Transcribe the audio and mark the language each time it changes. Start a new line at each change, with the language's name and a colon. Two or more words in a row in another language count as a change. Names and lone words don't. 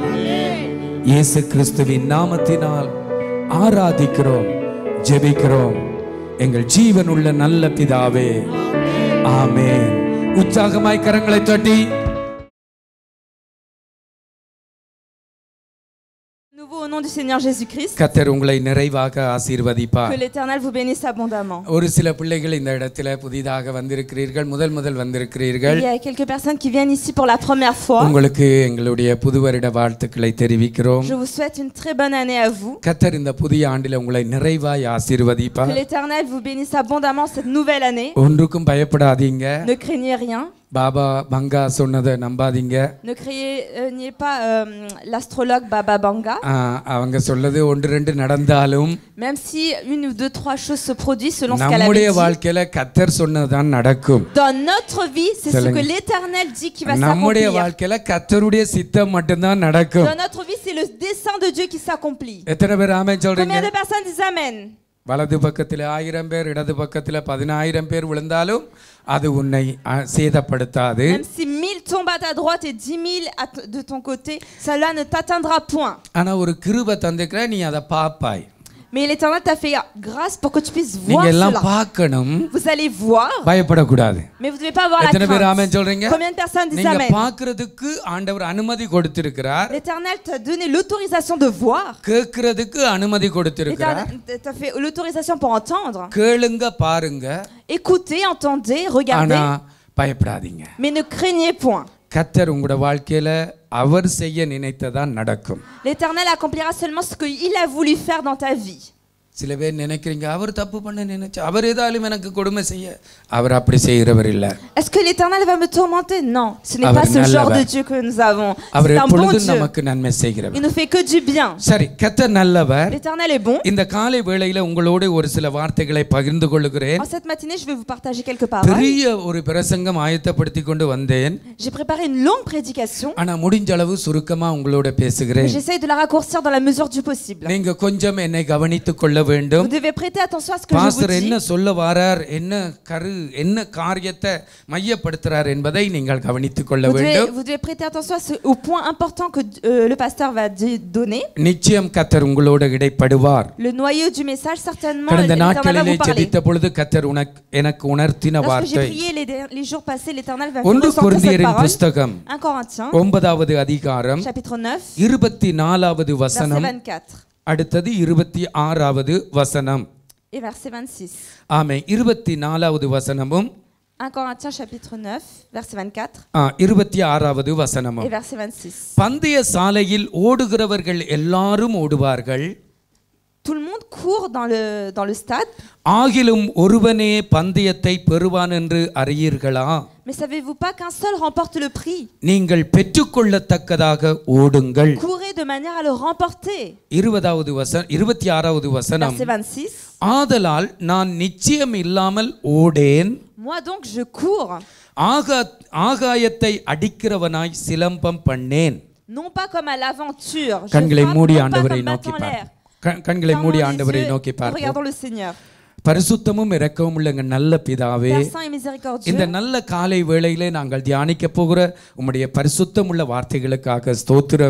Tamil: இயேசு கிறிஸ்துவின் நாமத்தினால் ஆராதிக்கிறோம், ஜெபிக்கிறோம் எங்கள் ஜீவனுள்ள நல்ல பிதாவே, ஆமென். உற்சாகமாய் கரங்களை தட்டி
French: Nouveau au nom du Seigneur Jésus-Christ.
Tamil: கர்த்தர் உங்களை நிறைவாக ஆசீர்வதிப்பார்.
French: Que l'Éternel vous bénisse abondamment.
Tamil: ஒரு சில பிள்ளைகள் இந்த இடத்துல புதிதாக வந்திருக்கிறீர்கள், முதல் வந்திருக்கிறீர்கள்.
French: Il y a quelques personnes qui viennent ici pour la première fois.
Tamil: உங்களுக்கு எங்களுடைய புது வருட வாழ்த்துக்களை தெரிவிக்கிறோம்.
French: Je vous souhaite une très bonne année à vous.
Tamil: கர்த்தர் இந்த புதிய ஆண்டில் உங்களை நிறைவாய் ஆசீர்வதிப்பார்.
French: Que l'Éternel vous bénisse abondamment cette nouvelle année.
Tamil: ஒன்றுக்கும் பயப்படாதீங்க.
French: Ne craignez rien.
Tamil: பாபா பங்கா சொன்னதை நம்பாதீங்க.
French: Ne craignez pas l'astrologue Baba Banga.
Tamil: அவங்க சொல்லது ஒன்று ரெண்டு நடந்தாலும்,
French: Même si une ou deux trois choses se produisent selon ce qu'elle a
Tamil: நம்முடைய
French: dit.
Tamil: வாழ்க்கையில கர்த்தர் சொன்னதுதான் நடக்கும்.
French: Dans notre vie, c'est ce que l'Éternel dit qui va
Tamil: நம்முடைய
French: s'accomplir.
Tamil: வாழ்க்கையில கர்த்தருடைய சித்தம் மட்டும்தான் நடக்கும்.
French: Dans notre vie, c'est le dessein de Dieu qui s'accomplit.
Tamil: எத்தனை பேர் ஆமென் சொல்றீங்க?
French: Combien de personnes disent Amen?
Tamil: வலது பக்கத்தில் 1000 பேர் இடது பக்கத்தில் 10000 பேர் விழுந்தாலும் அது உன்னை சேதப்படுத்தாது.
French: Même si 1000 tombent à ta droite et 10 000 de ton côté, cela ne t'atteindra point.
Tamil: ஆனா ஒரு கிருபை தந்திருக்கிற, நீ அதை பாப்பாய்.
French: Mais l'Éternel t'a fait grâce pour que tu puisses voir
Tamil: நீங்க எல்லாம்
French: cela.
Tamil: பார்க்கணும்,
French: Vous allez voir,
Tamil: பயப்படக்கூடாது.
French: mais vous ne devez pas avoir la
Tamil: எத்தனை பேர் ஆமென்
French: crainte.
Tamil: சொல்றீங்க?
French: Combien de personnes disent
Tamil: நீங்க
French: amen?
Tamil: பார்க்கிறதுக்கு ஆண்டவர் அனுமதி கொடுத்திருக்கிறார்,
French: L'Éternel t'a donné l'autorisation de voir.
Tamil: கேட்கிறதுக்கு அனுமதி கொடுத்திருக்கிறார்.
French: L'Éternel t'a fait l'autorisation pour entendre.
Tamil: கேளுங்க, பாருங்க,
French: Écoutez, entendez,
Tamil: ஆனா
French: regardez,
Tamil: பயப்படாதீங்க.
French: mais ne craignez point.
Tamil: கர்த்தர் உங்களோட வாழ்க்கையில அவர் செய்ய நினைத்ததான் நடக்கும்.
French: L'Éternel accomplira seulement ce qu'il a voulu faire dans ta vie.
Tamil: சில பேர் நினைக்கிறீங்க, அவர் தப்பு பண்ண நினைச்சு அவர் ஏதாலும் எனக்கு கொடுமை செய்ய, அவர் அப்படி செய்கிறவர் இல்ல.
French: Est-ce que l'Éternel va me tourmenter? Non, ce n'est pas ce genre de Dieu que nous avons.
Tamil: அவர்
French: C'est un bon
Tamil: எப்பொழுதும்
French: Dieu.
Tamil: நமக்கு நன்மை செய்கிறவர்.
French: Il ne fait que du bien.
Tamil: சரி, கர்த்தர் நல்லவர்.
French: L'Éternel est bon.
Tamil: இந்த காலை வேளையில உங்களோடு ஒரு சில வார்த்தைகளை பகிர்ந்து கொள்கிறேன்.
French: En cette matinée, je vais vous partager quelques paroles.
Tamil: பெரிய ஒரு பிரசங்கம் ஆயத்தப்படுத்தி கொண்டு வந்தேன்.
French: J'ai préparé une longue prédication.
Tamil: ஆனா முடிஞ்ச அளவு சுருக்கமா உங்களோட பேசுகிறேன்.
French: J'essaie de la raccourcir dans la mesure du possible.
Tamil: நீங்க கொஞ்சம் என்னை கவனித்துக் கொள்ள வேண்டும்.
French: Vous devez prêter attention à ce que je vous
Tamil: பாஸ்டர்
French: dis.
Tamil: என்ன சொல்ல வாரார், என்ன காரியத்தை மையப்படுத்துறார் என்பதை நீங்கள் கவனித்துக் கொள்ள வேண்டும்.
French: Vous devez prêter attention au point important que le pasteur va donner.
Tamil: நிச்சயம் கர்த்தர் உங்களோட இடைப்படுவார்.
French: Le noyau du message, certainement,
Tamil: கடந்த
French: l'Éternel va
Tamil: நாட்களிலே
French: vous parler.
Tamil: ஜெபித்த பொழுது கர்த்தர் எனக்கு உணர்த்தின
French: Lorsque j'ai
Tamil: வார்த்தை
French: prié les jours passés, l'Éternel va me
Tamil: 1
French: ressentir cette
Tamil: கொரிந்தியரின்
French: parole.
Tamil: புஸ்தகம்
French: 1 Corinthiens,
Tamil: 9வது அதிகாரம்
French: chapitre 9,
Tamil: 24வது
French: verset
Tamil: வசனம்,
French: 24
Tamil: அடுத்தது 26வது வசனம்.
French: et verset 26.
Tamil: ஆமென். 24வது வசனமும்
French: 1 Corinthiens, chapitre 9, verset 24
Tamil: 26வது வசனமும்.
French: et verset 26.
Tamil: பந்தய சாலையில் ஓடுகிறவர்கள் எல்லாரும் ஓடுவார்கள்,
French: Tout le monde court dans le stade,
Tamil: ஆகிலும் ஒருவனே பந்தயத்தை பெறுவான் என்று அறியீர்களா?
French: mais savez-vous pas qu'un seul remporte le prix?
Tamil: நீங்கள் பெற்றுக்கொள்ளத்தக்கதாக ஓடுங்கள்.
French: Courez de manière à le remporter.
Tamil: 26வது வசனம்,
French: Verset 26.
Tamil: ஆதலால் நான் நிச்சயம் இல்லாமல் ஓடேன்,
French: Moi donc je cours,
Tamil: ஆகாயத்தை அடிக்கிறவனாய் சிலம்பம் பண்ணேன்.
French: non pas comme à l'aventure, je
Tamil: கண்களை
French: frappe
Tamil: மூடி
French: non pas
Tamil: ஆண்டவரை
French: comme
Tamil: நோக்கி
French: battant l'air.
Tamil: பார். கண்களை மூடி ஆண்டவரை நோக்கி
French: Regardons
Tamil: பார்ப்போம்.
French: le Seigneur.
Tamil: பரிசுத்தமும் இரக்கமும் உள்ள எங்கள் நல்ல பிதாவே,
French: Père saint et miséricordieux,
Tamil: இந்த நல்ல காலை வேளையிலே நாங்கள் தியானிக்க போகிற உம்முடைய பரிசுத்தம் உள்ள வார்த்தைகளுக்காக ஸ்தோத்திரம்.